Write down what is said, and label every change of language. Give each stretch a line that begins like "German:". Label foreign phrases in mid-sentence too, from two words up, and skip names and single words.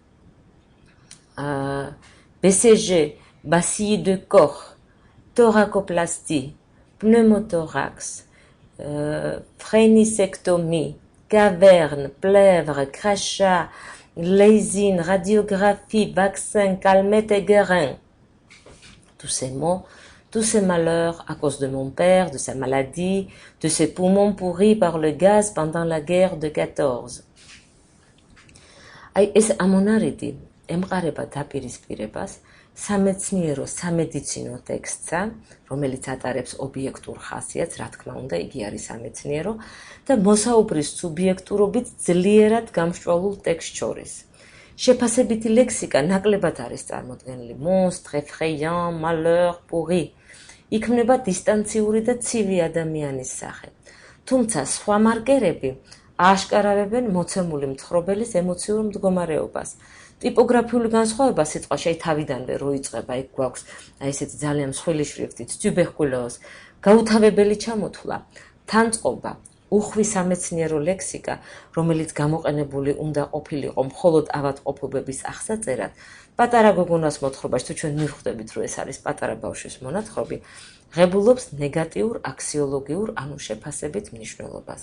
French: BCG, bacille de Koch, thoracoplastie, pneumothorax, phrénisectomie, caverne, plèvre, crachat, lésine, radiographie, vaccin, calmette et guérin. Tous ces mots, tous ces malheurs à cause de mon père, de sa maladie, de ses poumons pourris par le gaz pendant la guerre de 14.
Georgian: Აი ეს ამონარიდი ემყარება დაპირისპირებას სამეცნიერო სამედიცინო ტექსტსა, რომელიც ატარებს ობიექტურ ხასიათს, რა თქმა უნდა, იგი არის სამეცნიერო და მოსაუბრის სუბიექტურობით ძლიერად გამსჭვალულ ტექსტს შორის. შეფასებითი ლექსიკა ნაკლებად არის წარმოდგენილი
French: monstre, effrayant, malheur, pourri.
Georgian: იქმნება დისტანციური და ცივი ადამიანის სახე. თუმცა სხვა მარკერები ააშკარავებენ მოცემული მთხრობელის ემოციურ მდგომარეობას. ტიპოგრაფიული განსხვავება სიტყვაში აი თავიდანვე რო იწყება, იქ გვაქვს აი ესეთი ძალიან მსხვილი შრიფტით tuberculose, გაუთავებელი ჩამოთვლა, თანწყობა, უხვი სამეცნიერო ლექსიკა, რომელიც გამოყენებული უნდა ყოფილიყო მხოლოდ ავადმყოფობების აღსაწერად, პატარა გოგონას მოთხრობაში, თუ ჩვენ მივხვდებით, რომ ეს არის პატარა ბავშვის მონათხრობი, ღებულობს ნეგატიურ აქსიოლოგიურ, ანუ შეფასებით მნიშვნელობას.